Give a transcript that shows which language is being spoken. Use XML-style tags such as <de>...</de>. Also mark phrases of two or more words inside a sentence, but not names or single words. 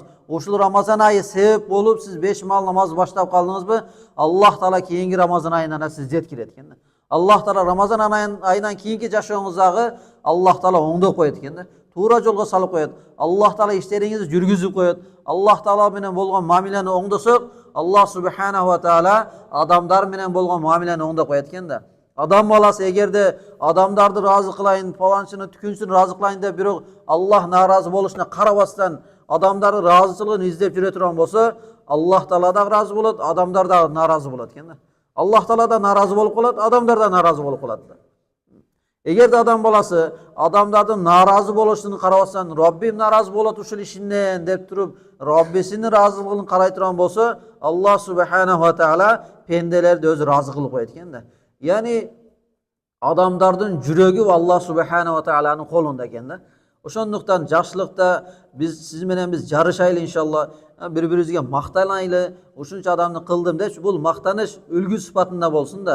<ky>Ушул Рамазан айы себеп болуп сиз 5 мал намаз баштап калдыңызбы? Аллах Таала кийинки Рамазан айына сиз жеткирет экен да. Аллах Таала Рамазан айынан кийинки жашооңуздагы Аллах Таала оңдоп коет экен да. Туура жолго салып коет. Аллах Таала иштериңизди жүргүзүп коет. Аллах Таала менен болгон мамилени оңдосок,</ky> <ar>الله سبحانه وتعالى</ar> <ky>адамдар менен болгон мамилени оңдоп коет экен да. Адам баласы эгерде адамдарды разы кылайын, паланчыны түкүнчүн разы кылайын деп бирок Аллах наразы болушуна карабастан адамдардын разычылыгын издеп жүрө турган болсо, Аллах Таала да разы болот, адамдар да наразы болот экен да. Аллах Таала да наразы болуп калат, адамдар да наразы болуп калат да. Эгерде адам баласы адамдардын наразы болушун карабастан, Раббим наразы болот ушул ишимден деп туруп, Раббисинин разылыгын карай турган болсо,</ky> <ar>الله سبحانه وتعالى</ar> <ky>пенделерди өзү разы кылып коет экен да. Яни адамдардын жүрөгү</ky> <ar>الله سبحانه و</ar> <ky>тааланын колунда экен да. Ошондуктан жакшылыкта сиз менен биз жарышайлы иншалла, бири-бирибизге мактанайлы. Ушунча адамды кылдым депчи, бул мактаныш үлгү сыпатында болсун да.</ky>